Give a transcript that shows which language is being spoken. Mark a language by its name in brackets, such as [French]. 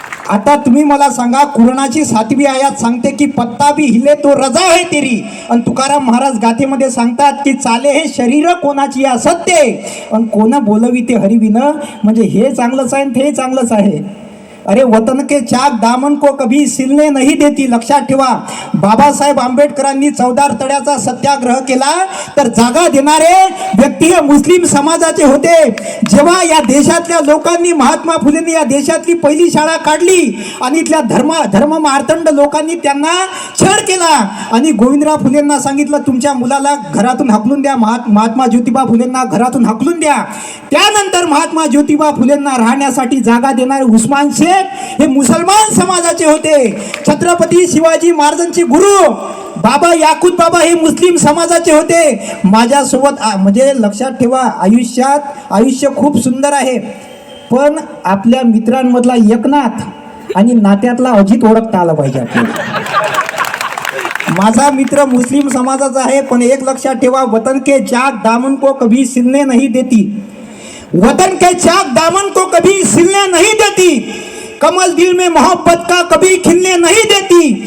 [Marathi] आता तुम्ही मला सांगा, कुराणाची 7वी आयात सांगते की [Hindi] पत्ता भी हिले तो रजा है तेरी, [Marathi] आणि तुकाराम महाराज गाथेमध्ये सांगतात की चाले हे शरीर कोणाची असत्य, आणि कोण बोलवी ते हरिविन, म्हणजे हे चांगलंच आहे ते चांगलंच आहे. [Hindi] अरे वतन के चाक दामन को कभी सिलने नहीं देती. [Marathi] लक्षात ठेवा, बाबासाहेब आंबेडकरांनी 14 तळ्याचा सत्याग्रह केला तर जागा देणारे व्यक्ती हे मुस्लिम समाजाचे होते. जेव्हा या देशातल्या लोकांनी, महात्मा फुलेंनी या देशातली पहिली शाळा काढली आणि इथल्या धर्म मार्तंड लोकांनी त्यांना छळ केला आणि गोविंदराव फुलेंना सांगितलं तुमच्या मुलाला घरातून हाकलून द्या, महात्मा ज्योतिबा फुलेंना घरातून हाकलून द्या. त्यानंतर महात्मा ज्योतिबा फुलेंना राहण्यासाठी जागा देणारे उस्मान शेख हे मुसलमान समाजाचे होते. छत्रपती शिवाजी महाराजांचे गुरु बाबा याकूत बाबा हे मुस्लिम समाजाचे होते. माझ्यासोबत म्हणजे लक्षात ठेवा, आयुष्य खूप सुंदर आहे, पण आपल्या मित्रांमधला एकनाथ आणि नात्यातला अजित ओळखता आला पाहिजे आपल्याला. माझा मित्र मुस्लिम समाजाचा आहे, पण एक लक्षात ठेवा, [Hindi] वतन के चाक दामन को कभी सिलने नहीं देती. वतन के चाक दामन को कभी सिलने नहीं देती. कमल दिल में मोहब्बत का कभी खिलने नहीं देती.